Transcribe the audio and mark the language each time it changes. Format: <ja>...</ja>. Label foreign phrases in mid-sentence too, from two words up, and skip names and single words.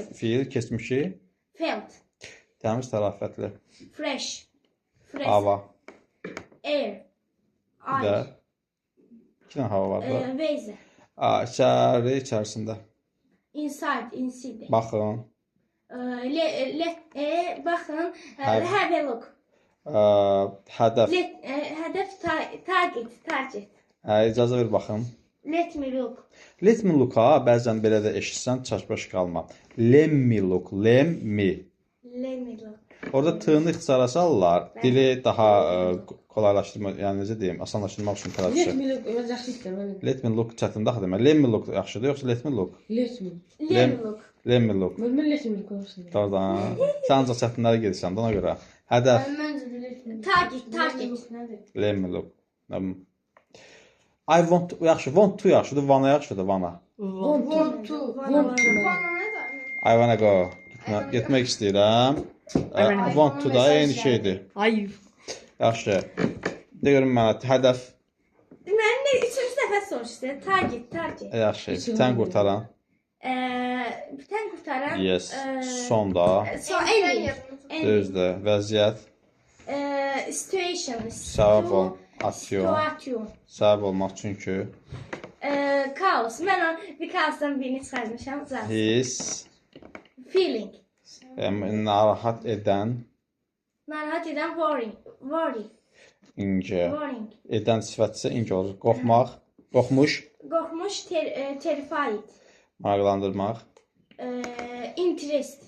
<az>Fiil keçmişi.</az> <en>Felt.</en> <az>Təmiz, tərafətli.</az> <en>Fresh.</en> <az>Hava.</az> <en>Air.</en> <az>Bir də iki dənə hava var da.</az> <en>Vase.</en> <az>İçərisində.</az> <en>Inside.</en> <az>Baxın.</az> <en>Bakın. Have a look.</en> <az>Hədəf.</az> <tr>Hedef target.</tr> <az>İcazə ver baxım.</az> <en>Let me look. Let me look</en> <az>ha, bəzən belə də eşitsən çaşbaş qalma.</az> <en>Let me look, let me. Let me look.</en> <az>Orada tığını ixtisara salırlar. Dili daha kolaylaşdırma, yəni necə deyim, asanlaşdırmaq üçün</az> <en>Let</en> <az>tərəfçi.</az> <en>me look.</en> <az>Ben yaxşıdır.</az> <en>Let me look</en> <az>çətindir axı demək.</az> <en>Let me look</en> <az>yaxşıdır, yoxsa</az> <en>let me look? Let me. Let me look. Let me look. Ben let me look olsun.</en> <az>Doğrudan. Sən ancaq çətinlərə gedirsən, ona görə. Hədəf.</az> <en>Target. Let me look. I want to, yaxşı, want to yaxşıdır, wanna yaxşıdır, wanna. Want to. I wanna go.</en> <az>Getmək istəyirəm.</az> <en>Want to</en> <az>da eyni şeydir. Hayır. Yaxşı. De görüm mənə hədəf.</az> <tr>Ben de üçüncü defa soruştu.</tr> <en>Target.</en> <az>Yaxşı. Bitən qurtaran.</az> <tr>Biten kurtaran.</tr> <az>Yes. Sonda.</az> <en>Ending.</en> <az>Düzdür. Vəziyyət.</az> <en>Situation.</en> <az>Səbəb ol. Aksiyon.</az> <en>Situation.</en> <az>Səbəb olmaq çünki. Kaos.</az> <tr>Ben bir kaosdan birini çıkarmışam zaten.</tr> <az>His.</az> <en>Feeling.</en> <az>Narahat edən. Narahat eden worry. İnce.</az> <en>Worrying.</en> <az>Edən sifətsə ince olur. Qorxmaq. Qorxmuş.</az> <tr>Korkmuş. Terrified.</tr> <az>Maraqlandırmaq.</az> <en>Interest.</en>